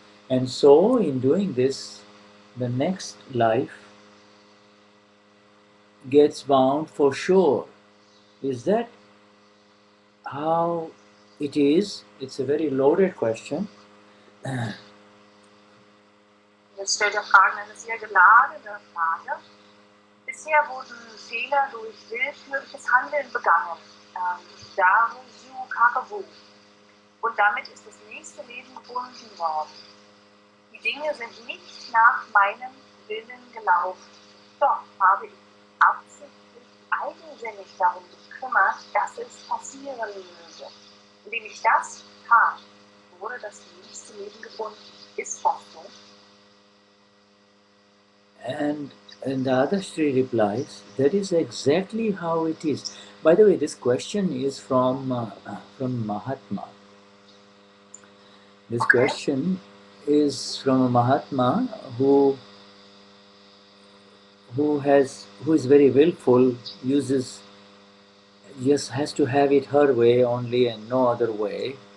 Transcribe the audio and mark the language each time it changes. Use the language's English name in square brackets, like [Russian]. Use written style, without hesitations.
[English] And so in doing this, the next life gets bound for sure. Is that how it is? It's a very loaded question. [German] Jetzt stellt er Fragen, eine sehr geladene Frage. Bisher wurden Fehler durch willkürliches Handeln begangen. Daru, Su, Kakawu. Und damit ist das nächste Leben gebunden worden. Die Dinge sind nicht nach meinem Willen gelaufen. Doch habe ich absichtlich eigensinnig darum gekümmert, dass es passieren würde. Indem ich das tat, wurde das nächste Leben gebunden. Ist das so? [English] And Dadashri replies, that is exactly how it is. By the way, this question is from Mahatma. This question is from a Mahatma who is very willful, just has to have it her way only and no other way.